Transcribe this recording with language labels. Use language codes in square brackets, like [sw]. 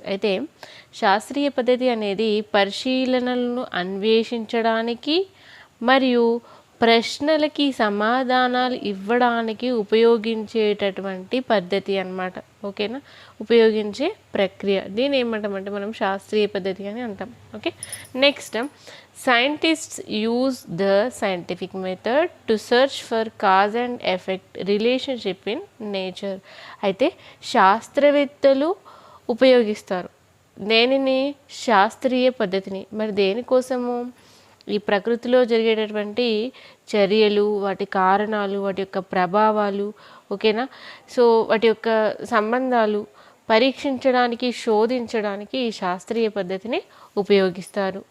[te] అయితే శాస్త్రీయ పద్ధతి అనేది పరిశీలనలను అన్వేషించడానికి మరియు ప్రశ్నలకి సమాధానాలు ఇవ్వడానికి ఉపయోగించేటటువంటి పద్ధతి అన్నమాట. ఓకేనా? ఉపయోగించే ప్రక్రియ, దీన్ని ఏమంటామంటే మనం శాస్త్రీయ పద్ధతి అని అంటాం. [en] Okay, next scientists use the scientific method to search for cause and effect relationship in nature. [te] అయితే శాస్త్రవేత్తలు ఉపయోగిస్తారు దేనిని? శాస్త్రీయ పద్ధతిని. మరి దేనికోసము? ఈ ప్రకృతిలో జరిగేటటువంటి చర్యలు, వాటి కారణాలు, వాటి యొక్క ప్రభావాలు, ఓకేనా, సో వాటి యొక్క సంబంధాలు పరీక్షించడానికి, శోధించడానికి ఈ శాస్త్రీయ పద్ధతిని ఉపయోగిస్తారు.